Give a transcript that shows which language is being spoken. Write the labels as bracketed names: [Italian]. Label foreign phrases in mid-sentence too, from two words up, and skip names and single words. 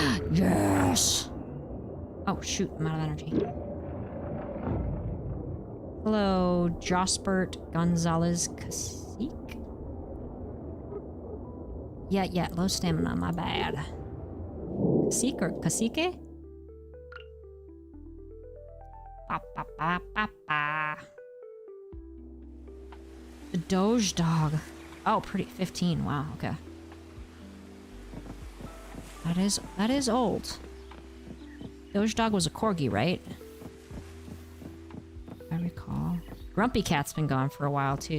[English] Yes! Oh shoot, I'm out of energy. Hello, Jospert Gonzalez Cacique. Yeah, low stamina, my bad. Cacique or Cacique? Ba, ba, ba, ba, ba. The Doge Dog. Oh, pretty. 15. Wow, okay. That is old. Doge Dog was a corgi, right? I recall. Grumpy Cat's been gone for a while too.